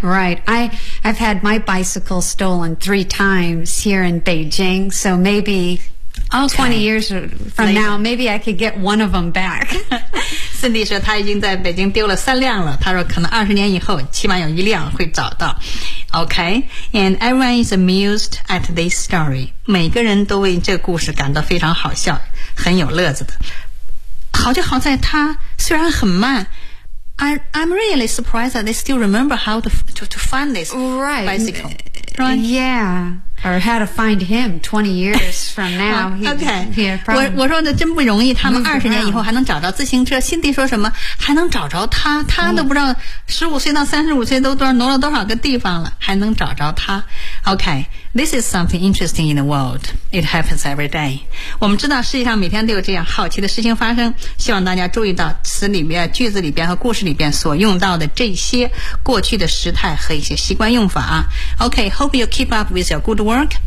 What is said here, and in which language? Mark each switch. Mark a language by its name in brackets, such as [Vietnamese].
[English] Right. I've had my bicycle stolen 3 times here in Beijing, so maybe. Okay. 20 years from now, maybe I could get one of them back. [Chinese] Cindy 说他已经在北京丢了3辆了。他说可能20年以后起码有1辆会找到。 [English] Okay, and everyone is amused at this story. [Chinese] 每个人都为这故事感到非常好笑，很有乐子的。好就好在他虽然很慢。 [English] I'm really surprised that they still remember how to find this right. bicycle. Right. Yeah. Or how to find him 20 years from now. Okay. [Chinese] 我说的真不容易，他们二十年以后还能找到自行车。辛迪说什么？还能找着他？他都不知道15岁到35岁都挪了多少个地方了，还能找着他 ？Okay. [English] This is something interesting in the world. It happens every day. [Chinese] 我们知道世界上每天都有这样好奇的事情发生。希望大家注意到词里面、句子里边和故事里边所用到的这些过去的时态和一些习惯用法啊。 [English] Okay, hope you keep up with your good work.